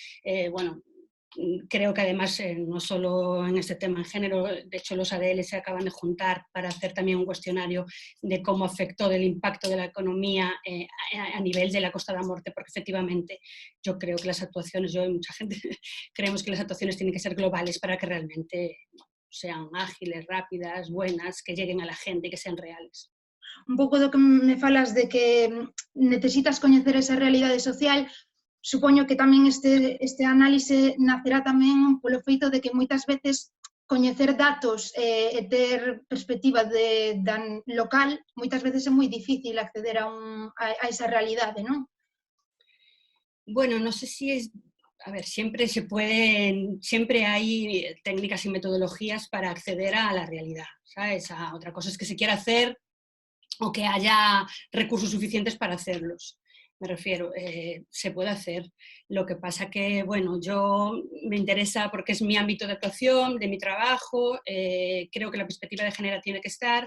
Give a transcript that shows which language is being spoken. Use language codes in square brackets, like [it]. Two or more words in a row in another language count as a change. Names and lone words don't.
[es] Creo que además, no solo en este tema en género, de hecho los ADL se acaban de juntar para hacer también un cuestionario de cómo afectó del impacto de la economía a nivel de la Costa da Morte, porque efectivamente yo creo que las actuaciones, yo y mucha gente creemos que las actuaciones tienen que ser globales para que realmente sean ágiles, rápidas, buenas, que lleguen a la gente y que sean reales. [gl] un pouco do que me falas de que necesitas coñecer esa realidade social, supoño que tamén este análise nacerá tamén polo feito de que moitas veces coñecer datos e ter perspectiva local, moitas veces é moi difícil acceder a esa realidade, non? [es] Bueno, no sé si es... A ver, siempre hay técnicas y metodologías para acceder a la realidad, ¿sabes? Otra cosa es que se quiera hacer o que haya recursos suficientes para hacerlos. Me refiero, se puede hacer. Lo que pasa que, bueno, yo me interesa porque es mi ámbito de actuación, de mi trabajo, creo que la perspectiva de género tiene que estar